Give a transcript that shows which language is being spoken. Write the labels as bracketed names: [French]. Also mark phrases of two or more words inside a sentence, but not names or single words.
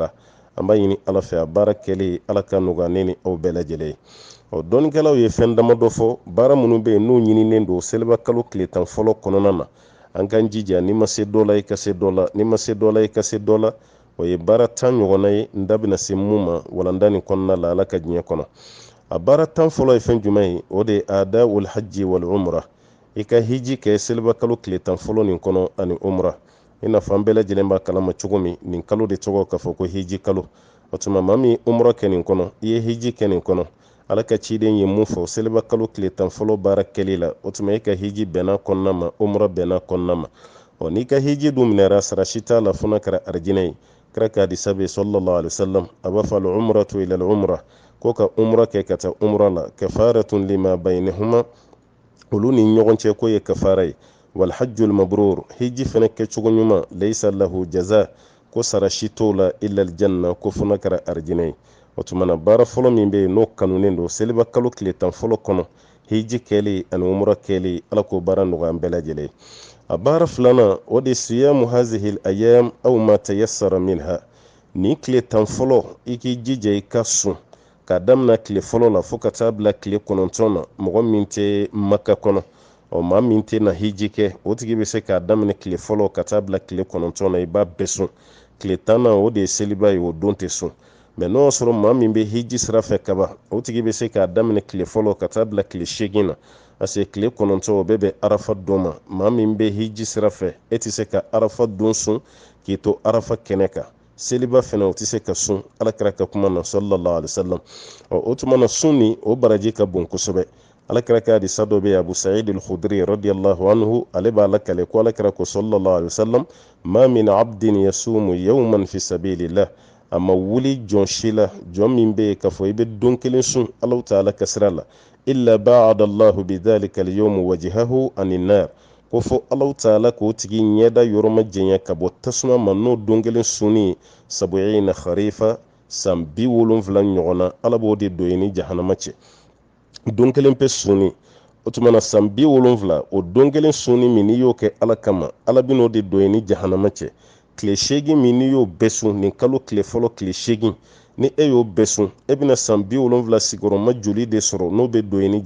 [Bambara] la an b'a ɲini ala fɛ a baara kɛli ala ka nɔgɔya ne ni aw bɛɛ lajɛlen ye dɔnnikɛlaw ye fɛn damadɔ fɔ baara minnu bɛ yen n'u ɲininen don seliba kalo tile tan fɔlɔ kɔnɔna na an k'an jija ni ma se dɔ la i ka se dɔ la ni ma se dɔ la i ka se dɔ la o ye baara 10 ɲɔgɔnna ye n da bɛna se mun ma walanda nin kɔnɔna la ala ka diɲɛ kɔnɔ a baara 10 fɔlɔ ye fɛn jumɛn ye o de ye ada [Arabic] والحج والعمرة [Bambara] i ka hiji kɛ seliba kalo tile tan fɔlɔ nin kɔnɔ ani umra i n'a fɔ an bɛɛ lajɛlen b'a kalama cogo min nin kalo de tɔgɔ k'a fɔ ko hiji kalo o tuma maa min umra kɛ nin kɔnɔ i ye hiji kɛ nin kɔnɔ ala ka ciden ye mun fɔ seliba kalo tile tan fɔlɔ baara kɛli la o tuma i ka hiji bɛnna kɔnɔna ma umra bɛnna kɔnɔna ma n'i ka hiji dun minɛra sarasi t'a la fo n'a kɛra arijinɛ ye kira ka hadisa bɛ [Arabic] صلى الله عليه وسلم [Bambara] a b'a fɔ [Arabic] العمرة إلى العمرة [Bambara] ko ka umra kɛ ka taa umra la [Arabic] كفارة لما بينهما [Bambara] olu ni ɲɔgɔn cɛ ko ye kafara ye [Arabic] والحج المبرور [Bambara] hiji fana kɛcogo ɲuman [Arabic] ليس له جزاء [Bambara] ko sarasi t'o la [Arabic] إلا الجنة [Bambara] ko fo n'a kɛra arijinɛ ye o tuma na baara fɔlɔ min bɛ yen n'o kanunen don seliba kalo tile tan fɔlɔ kɔnɔ hiji kɛli ani umra kɛli ala k'o baara nɔgɔya an bɛɛ lajɛlen a baara filanan o de [Arabic] صيام هذه الأيام [Bambara] aw [Arabic] ما تيسر منها [Bambara] ni tile tan fɔlɔ i k'i jija i ka sun k'a daminɛ tile fɔlɔ la fo ka taa bila tile 9 na mɔgɔ min tɛ maka kɔnɔ o maa min tɛ na hiji kɛ o tigi bɛ se k'a daminɛ tile fɔlɔ ka taa bila tile 9 na i b'a bɛɛ sun tile 10 na o de ye seliba ye o don tɛ sun mɛ n'o y'a sɔrɔ maa min bɛ hiji sira fɛ kaban o tigi bɛ se k'a daminɛ tile fɔlɔ ka taa bila tile 8 na parce que tile 9 o bɛɛ bɛ arafa don ma maa min bɛ hiji sira fɛ e tɛ se ka arafa don sun k'i to arafa kɛnɛ kan seliba fana o tɛ se ka sun alakira ka kuma na [Arabic] صلى الله عليه وسلم [Bambara] o tuma na sun ni o baraji ka bon kosɛbɛ alakira ka hadisa dɔ bɛ Abu Sa'id al-Khudri [Arabic] رضي الله عنه [Bambara] ale b'a lakale ko alakira ko [Arabic] صلى الله عليه وسلم ما من عبد يصوم يوما في سبيل الله [Bambara] a ma wuli jɔn si la jɔn min bɛ yen k'a fɔ i bɛ don kelen sun Alahu Taala ka sira la [Arabic] إلا باعد الله بذلك اليوم وجهه عن النار [Bambara] ko fɔ Alahu Taala k'o tigi ɲɛda yɔrɔ ma jɛnya ka bɔ tasuma ma n'o don kelen sunni 70 kharifa san 70 ɲɔgɔn na Ala b'o de don ni jahanama cɛ don kelen pe sunni o tuma na san 70 o don kelen sunni min n'i y'o kɛ Ala kama Ala bɛ n'o de don ni jahanama cɛ tile 8 min n'i y'o bɛɛ sun nin kalo tile fɔlɔ tile 8 ni e y'o bɛɛ sun e bɛna san 70 sigiyɔrɔma joli de sɔrɔ n'o bɛ don ni